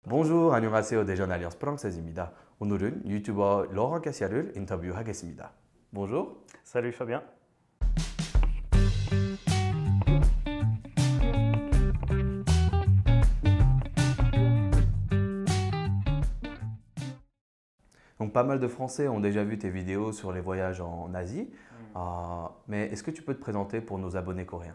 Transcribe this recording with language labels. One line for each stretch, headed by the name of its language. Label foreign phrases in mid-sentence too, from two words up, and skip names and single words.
French: Bonjour,
Korean: 안녕하세요. 대전 알리언스 프랑스입니다. 오늘은 유튜버 로랑 카시아를 인터뷰하겠습니다.
French: Bonjour. Salut Fabien. Donc pas mal de Français ont déjà vu tes vidéos sur les voyages en Asie, mais est-ce que tu peux te présenter pour nos abonnés coréens?